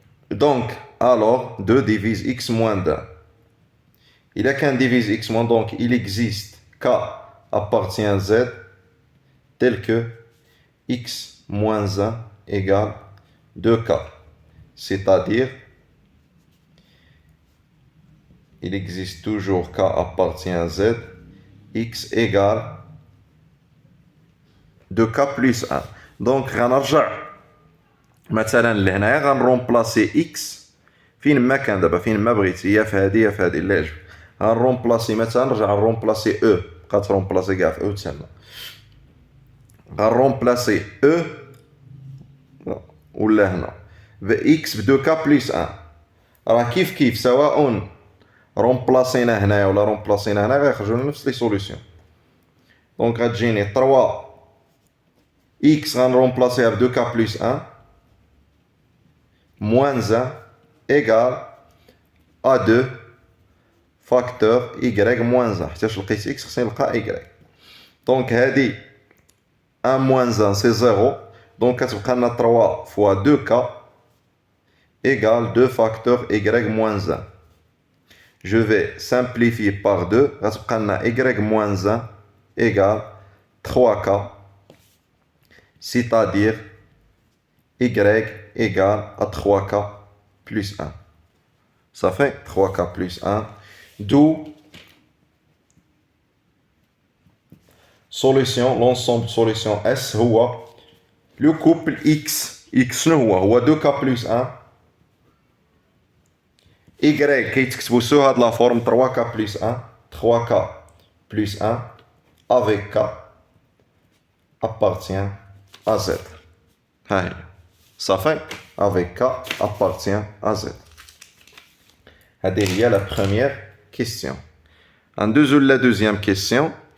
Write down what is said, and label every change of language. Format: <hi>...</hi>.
<fr>Donc alors 2 divise x moins 1 il y a qu'un divise x moins donc il existe k appartient à z tel que x moins 1 égale 2k, c'est-à-dire il existe toujours k appartient à z x égale 2k plus 1.</fr> <ar>donc غنرجع مثلا لهنايا غنرومبلاسي x فين ما كان دابا فين ما بغيتي يا في هادي يا في هادي اللي عجبك غنرومبلاسي مثلا نرجع نرومبلاسي او بقات رومبلاسي كاع في او تسمى غنرومبلاسي او ولا هنا x ب 2k بلس 1 راه كيف سواء رومبلاسينا هنايا ولا رومبلاسينا هنا غيخرجوا لنا نفس لي سوليسيون. دونك غتجيني 3 x غنرومبلاسيها ب 2k بلس 1 moins 1</ar> <fr>égale A2 facteur Y moins 1.</fr> <ar>حيتاش لقيت X خصني نلقى Y.</ar> <fr>Donc هادي 1 moins 1 c'est 0. Donc كتبقى لنا 3 fois 2K égale 2 facteur Y moins 1. Je vais simplifier par 2. غتبقى لنا Y moins 1 égale 3K. C'est-à-dire Y égale à 3K plus 1. Ça fait 3K plus 1. D'où solution, l'ensemble de solution S هو le couple X. X هو 2K plus 1.</fr> <ar>Y كيتكتبوا سو هاد لا فورم 3K plus 1.</ar> <fr>3K plus 1 avec K appartient à Z. هاي ça fait avec K appartient à Z. هذه هي la première question. La deuxième question.</fr>